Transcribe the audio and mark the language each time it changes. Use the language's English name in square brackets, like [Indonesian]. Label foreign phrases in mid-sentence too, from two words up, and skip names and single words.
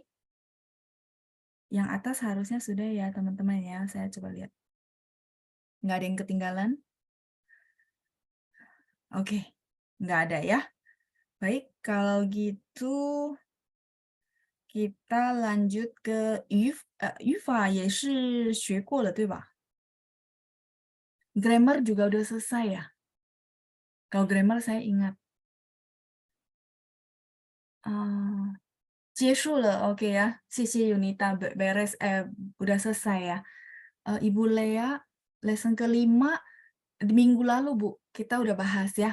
[Indonesian] Yang atas harusnya sudah ya teman-teman ya, saya coba lihat. Nggak ada yang ketinggalan? Oke, nggak ada ya. Baik, kalau gitu kita lanjut ke [Chinese] 语法也是学过了，对吧? [Indonesian] Grammar juga udah selesai ya? Kalau grammar saya ingat. [Chinese] 结束了, [Indonesian] oke ya. 谢谢 Yunita, beres, udah selesai ya. Ibu Lea, lesson kelima, minggu lalu Bu, kita udah bahas ya.